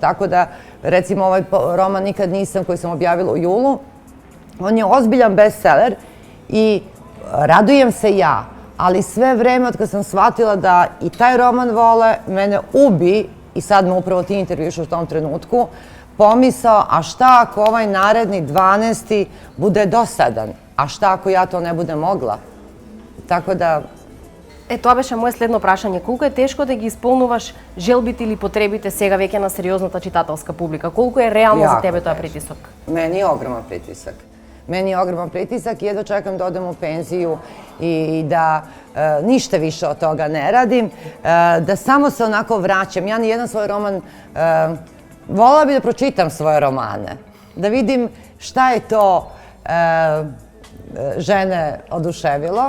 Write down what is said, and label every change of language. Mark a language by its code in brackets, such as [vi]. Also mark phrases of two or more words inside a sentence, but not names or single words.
[sr] Tako da, recimo, ovaj roman Nikad nisam koji sam objavila u julu, on je ozbiljan bestseller i radujem se ja, ali sve vreme od kad sam shvatila da i taj roman vole, mene ubi, i sad me upravo ti intervjuš u tom trenutku, pomisao, a šta ako ovaj naredni 12. bude dosadan? A šta ako ja to ne budem mogla? Tako da... [mk] Тоа беше моje следно прашање. Колку е тешко да ги исполнуваш желбите или потребите сега веќе на сериозната читателска публика? Колку е реално за тебе тоа притисок? [sr] Meni je ogroman pritisak. Meni je ogroman pritisak i jedva čekam da odem u penziju i da ništa više od toga ne radim, da samo se onako vraćam. Ja ni jedan svoj roman, volila bih da pročitam svoje romane, da vidim šta je to žene oduševilo.